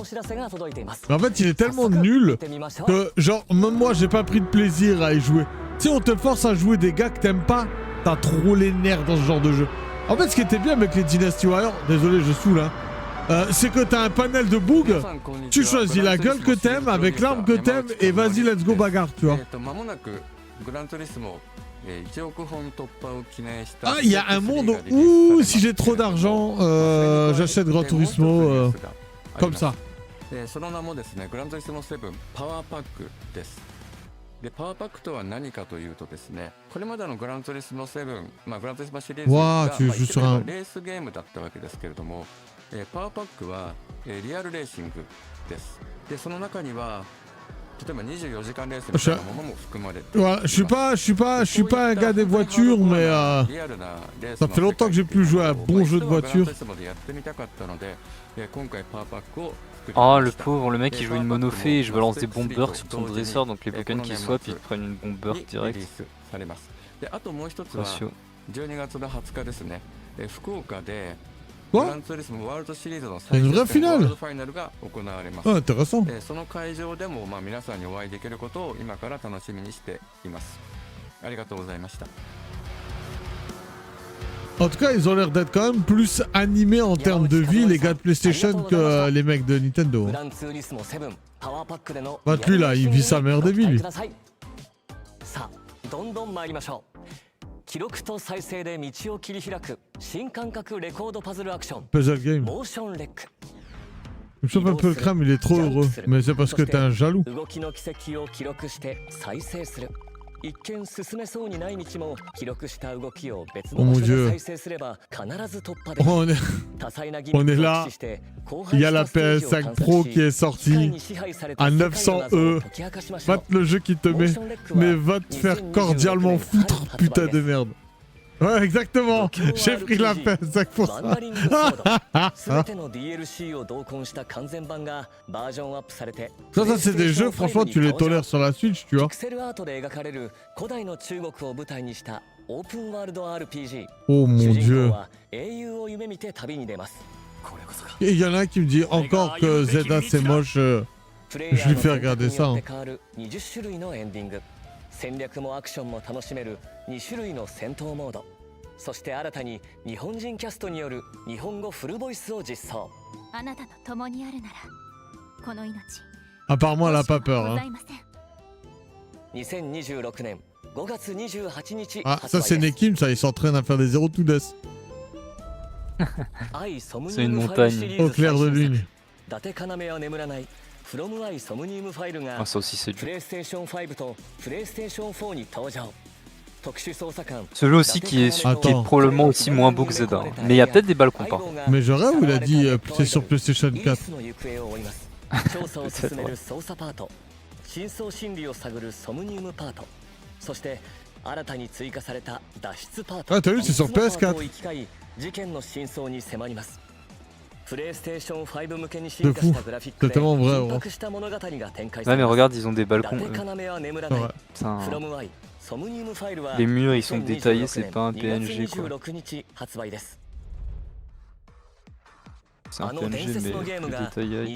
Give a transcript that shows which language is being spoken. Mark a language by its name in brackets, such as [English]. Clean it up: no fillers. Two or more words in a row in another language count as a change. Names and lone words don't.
[French] Mais en fait, il est tellement nul que, genre, même moi, j'ai pas pris de plaisir à y jouer. Tu sais, on te force à jouer des gars que t'aimes pas, t'as trop les nerfs dans ce genre de jeu. En fait, ce qui était bien avec les Dynasty Warriors, désolé, je saoule, hein, c'est que t'as un panel de boog, tu choisis la gueule que t'aimes, avec l'arme que t'aimes, et vas-y, [English] let's go [French] bagarre, tu vois. Ah, il y a un monde où, si j'ai trop d'argent, j'achète Gran Turismo comme ça. [Japanese] でパワーパックとは何かというとですね、これまでのグランツーリスモ7、グランツーリスモシリーズが [French] tu joues sur un... [Japanese] レースゲームだったわけですけれども、パワーパックは、リアルレーシングです。でその中には例えば24時間レースみたいなものも含まれて、 [French] Ouais, je suis pas un gars des voitures, mais ça fait longtemps que j'ai plus joué à un bon jeu de voiture. Oh le pauvre, le mec il joue une monofée et je balance des bombers sur son dresseur, donc les Pokémon qui swap ils prennent une bomber direct. [Japanese] であともう一つは [French] Sociaux. [Japanese] 12月の20日ですね、福岡で [French] Quoi? [Japanese] グランツーリスモワールドシリーズの [French] C'est une vraie [Japanese] 最終戦 [French] finale. [Japanese] ワールドファイナルが行われます。 [French] Ah, intéressant. [Japanese] その会場でも皆さんにお会いできることを今から楽しみにしています。ありがとうございました。 [French] En tout cas, ils ont l'air d'être quand même plus animés en termes de vie, les gars de PlayStation, que les mecs de Nintendo. [Japanese] グランツーリスモ7パワーパックでの [French] Bah, lui là, il vit sa mère de vie, lui. [Japanese] さあどんどん参りましょう。記録と再生で道を切り開く新感覚レコードパズルアクション [English] Puzzle game. [Japanese] モーションレック。 [French] Je me chauffe un peu le crâne, il est trop heureux. Mais c'est parce que t'es un jaloux. [Japanese] 動きの軌跡を記録して再生する。一見進めそうにない道も記録した動きを別の場所で再生すれば必ず突破できる。多彩な技術を駆使して荒廃したステージを探索し、 [French] Il y a la PS5 Pro qui est sortie à 900 €. Va te le jeu qui te met, mais va te faire cordialement foutre, putain de merde. Ouais, exactement. J'ai pris la PS5 pour ça. [Japanese] 全ての DLC を同梱した完全版がバージョンアップされて、 [French] Ça, c'est des jeux, franchement, tu les tolères sur la Switch, tu [Japanese] ピ [French] vois. [Japanese] クセルアートで描かれる古代の中国を舞台にしたオープンワールド RPG。 [French] Oh mon [Japanese] 主人 [French] dieu. [Japanese] 公は英雄を夢見て旅に出ます。 [French] Et il y en a un qui me dit encore que Zelda c'est moche. [Japanese] プレイヤ [French] Je lui [Japanese] ー [French] fais [Japanese] の [French] regarder [Japanese] 選択に [French] ça. [Japanese] よって変わる20種類のエンディング、戦略もアクションも楽しめる2種類の戦闘モード、そして新たに日本人キャストによる日本語フルボイスを実装。あなたと共にあるならこの命 [French] Apparemment, elle a pas peur. [Japanese] ござ [French] Hein. [Japanese] いません。 2026年5月28日 [French] Ah, [Japanese] 発 [French] ça, [Japanese] 売 [French] c'est [Japanese] です。 [French] Nekim, ça, il s'entraîne à faire des [English] 0 to death. [Japanese] 愛ソムニ [French] C'est [Japanese] ウ [French] une [Japanese] ムファイル [French] montagne. [Japanese] シリー [French] Au [Japanese] ズ [French] clair de [Japanese] 最新 [French] lune. [Japanese] 作、伊達要は眠らない From 愛ソムニウムファイルが [French] Ah, ça aussi c'est [Japanese] プ [French] dur. [Japanese] レイステーション5とプレイステーション4に登場。特殊捜査官 [French] Ce jeu aussi qui est Attends. probablement aussi moins beau que Zelda. Hein. Mais il y a peut-être des balles compas. Mais je rêve où il a dit c'est sur PlayStation [Japanese] イギリ [French] 4. [Japanese] スの行方を追います。調査を進める捜査パート、真相心理を探るソムニウムパート、そして新たに追加された脱出パート。 [French] Ah, t'as vu, c'est sur [Japanese] 三つのパート [French] PS4. [Japanese] を行き交い事件の真相に迫ります。 [French] De fou. C'est tellement vrai, gros. Ouais, mais regarde, ils ont des balcons. Ouais. Putain. Les murs, ils sont détaillés, c'est pas un PNG quoi. C'est un PNG, mais plus détaillé avec